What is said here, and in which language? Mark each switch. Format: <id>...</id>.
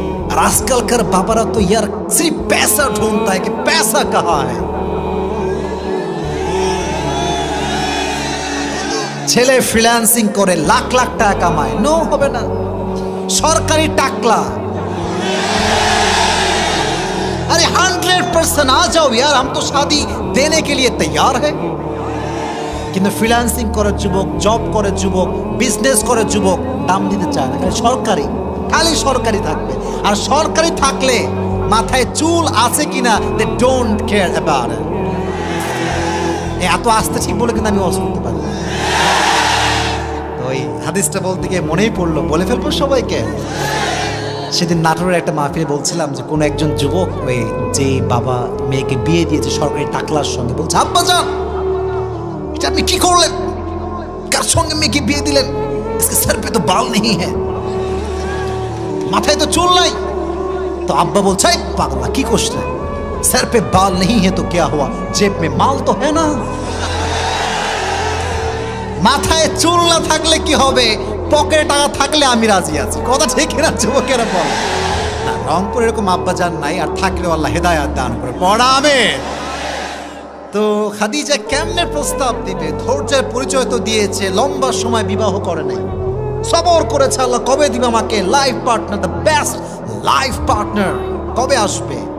<bn>আর আজকালকার বাবারা তো</bn> <hi>ইয়ার সির্ফ पैसा ढूंढता है कि पैसा कहाँ है।</hi> <bn>ছেলে ফ্রিল্যান্সিং করে লাখ লাখ টাকা কামায়, নো হবে না। সরকারি টাকলা,</bn> <hi>अरे 100% आ जाओ यार, हम तो शादी देने के लिए तैयार है।</hi> <bn>কিন্তু ফ্রিল্যান্সিং করে যুবক, জব করে যুবক, বিজনেস করে যুবক, দাম দিতে চায় না। সরকারি, খালি সরকারি থাকবে। আর সরকারি থাকলে মাথায় চুল আছে কিনা</bn> <en>They don't care about it.</en> <bn>এত আস্তে ঠিক বলে কিন্তু আমি অসুখ করতে পারি। তো ওই হাদিসটা বলতে গিয়ে মনেই পড়লো, বলে ফেলবো সবাইকে। সেদিন নাটোরের একটা মাহফিলে বলছিলাম যে কোনো একজন যুবক ওই যে বাবা মেয়েকে বিয়ে দিয়েছে সরকারি টাকলার সঙ্গে, বলছে আব্বা জান এটা আপনি কি করলেন, কার সঙ্গে মেয়েকে বিয়ে দিলেন,</bn> <hi>इसके सर पे तो बाल नहीं है,</hi> <bn>মাথায় তো চুল নাই। তো আব্বা বলছে পাগলা কি করছিস,</bn> <hi>सर पे बाल नहीं है तो क्या हुआ, जेब में माल तो है ना।</hi> <bn>মাথায় চুল না থাকলে কি হবে, পকেটে টাকা থাকলে আমি রাজি আছি। কথা ঠিক না যুবকেরা? বলে না, রংপুর এরকম আব্বা জান নাই, আর থাকলেও আল্লাহ হেদায়াত দান করে। পড়া আমিন। তো খাদিজা কেমনে প্রস্তাব দিবে? ধৈর্যের পরিচয় তো দিয়েছে, লম্বা সময় বিবাহ করে নাই, সবর করেছে আল্লাহ কবে দিবে আমাকে life partner,</bn> <en>the best life partner</en> <bn>কবে আসবে।</bn>